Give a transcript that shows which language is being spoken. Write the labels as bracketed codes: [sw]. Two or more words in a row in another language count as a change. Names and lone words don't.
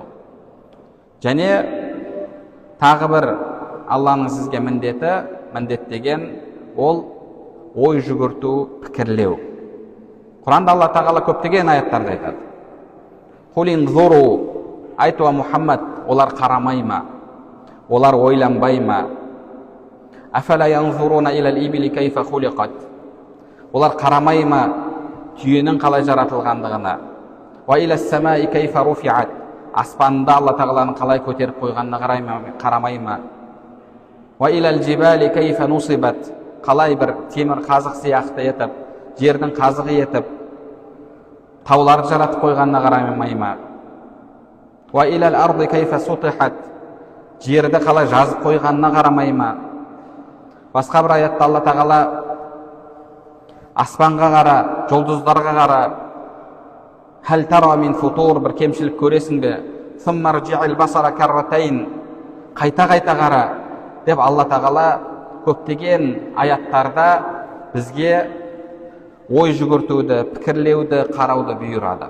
[kk] Және тағы бір Алланың сізге міндеті міндеттеген ол ой жүгірту, пікірлеу. Құранда Алла тағала көптеген аяттарда айтады. [ar] قل انظروا, [kk] айтуа Мұхаммад, олар қарамай ма, олар ойланбай ма? [ar] أفلا ينظرون إلى الإبل كيف خلقت, [kk] олар қарамай ма түйенің қалай жаратылғандығына? [ar] وإلى السماء كيف رفعت, [kk] аспанда Алла тағаланың қалай көтеріп қойғанына қарамай ма? [ar] وإلى الجبال كيف نصبت, [kk] қалай бір темір қазық сияқты етіп, жердің қазығы етіп, тауларды жаратып қойғанына қарамай ма? [ar] وإلى الأرض كيف سطحت, [kk] жерді қалай жазып қойғанына қарамай ма? Басқа бір аятта Алла тағала аспанға қара, жұлдыздарға қара, [ar] هل ترى من فطور, [kk] бір кемшілік көресің бе? [ar] ثم ارجع البصر كرتين, [kk] қайта-қайта қара деп Алла тағала көптеген аяттарда бізге ой жүгіртуді, пікірлеуді, қарауды бұйырады.